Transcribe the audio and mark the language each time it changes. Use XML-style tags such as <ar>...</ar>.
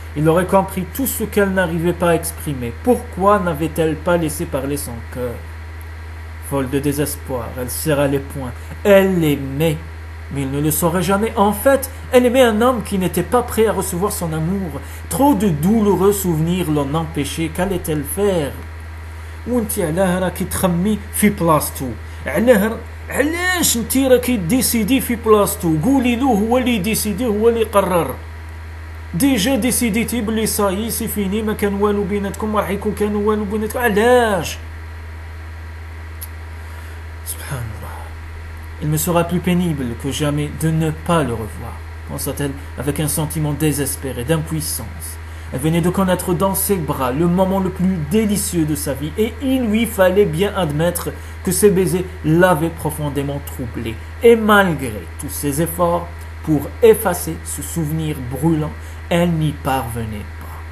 <fr>Il aurait compris tout ce qu'elle n'arrivait pas à exprimer. Pourquoi n'avait-elle pas laissé parler son cœur? Folle de désespoir, elle serra les poings. Elle l'aimait, mais il ne le saurait jamais. En fait, elle aimait un homme qui n'était pas prêt à recevoir son amour. Trop de douloureux souvenirs l'en empêchaient. Qu'allait-elle faire?</fr> <ar>وانتي علاه راكي تخمي في بلاصتو علاش انتي راكي ديسيدي في بلاصتو قولي له هو اللي ديسيدي هو اللي قرر ديجا ديسيديتي بلي صايي سي فيني ما كان والو بيناتكم راح يكون كان والو بيناتكم علاش سبحان الله</ar> <fr>il me sera plus pénible que jamais de ne pas le revoir pensa-t-elle avec un sentiment désespéré d'impuissance. Elle venait de connaître dans ses bras le moment le plus délicieux de sa vie et il lui fallait bien admettre que ses baisers l'avaient profondément troublée. Et malgré tous ses efforts pour effacer ce souvenir brûlant, elle n'y parvenait pas.</fr>